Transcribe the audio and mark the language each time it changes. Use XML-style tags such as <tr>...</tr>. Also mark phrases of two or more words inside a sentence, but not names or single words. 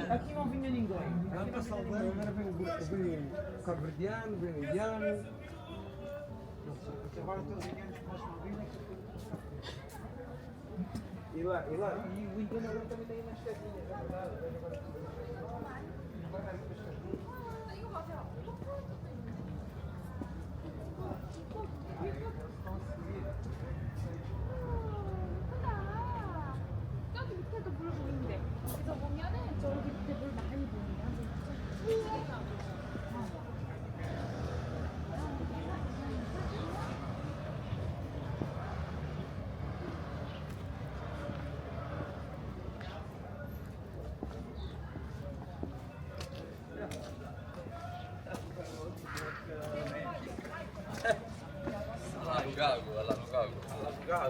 <pt>Aqui não vinha ninguém. Vai para Saldanha. Agora vem o cabo-verdiano, vem o indiano. Agora todos os indianos começam a vir. E lá, e o indiano agora também tem umas festinhas, é verdade.</pt> <ko>저기 밑에도 물 보이는데 그래서 보면은 저기 밑에 물 많이 보이냐?</ko> <pt>Lá no gago, lá no gago. Lá no gago.</pt>